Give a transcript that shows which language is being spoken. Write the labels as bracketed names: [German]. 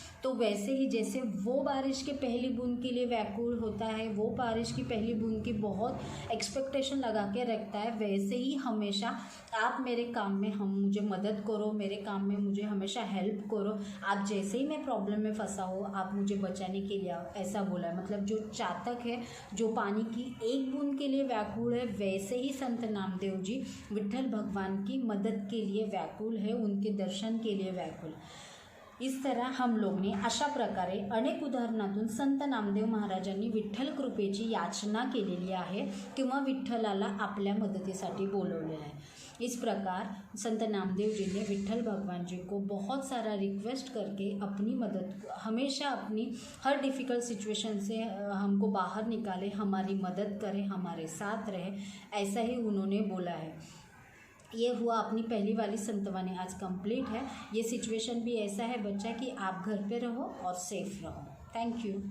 [Hindi] तो वैसे ही जैसे वो बारिश के पहली बूंद के लिए व्याकुल होता है, वो बारिश की पहली बूंद की बहुत एक्सपेक्टेशन लगा के रखता है, वैसे ही हमेशा आप मेरे काम में मुझे मदद करो, मेरे काम में मुझे हमेशा हेल्प करो, आप जैसे ही मैं प्रॉब्लम में फंसा हो आप मुझे बचाने के लिए आओ, ऐसा बोला है। मतलब जो चातक है, जो पानी की एक बूंद के लिए व्याकुल है, वैसे ही संत नामदेव जी विट्ठल भगवान की मदद के लिए व्याकुल है, उनके दर्शन के लिए व्याकुल। इस तरह हम लोग ने [Marathi] अशा प्रकारे अनेक उदाहरणातून संत नामदेव महाराजांनी विठ्ठल कृपेची याचना केलेली आहे किंवा विठ्ठलाला आपल्या मदतीसाठी बोलवलेलं आहे। [Hindi] इस प्रकार संत नामदेव जी ने विठ्ठल भगवान जी को बहुत सारा रिक्वेस्ट करके अपनी मदद, हमेशा अपनी हर डिफ़िकल्ट सिचुएशन से हमको बाहर निकाले, हमारी मदद करे, हमारे साथ रहे, ऐसा ही उन्होंने बोला है। ये हुआ अपनी पहली वाली संतवानी आज कंप्लीट है। ये सिचुएशन भी ऐसा है बच्चा कि आप घर पे रहो और सेफ रहो। Thank you.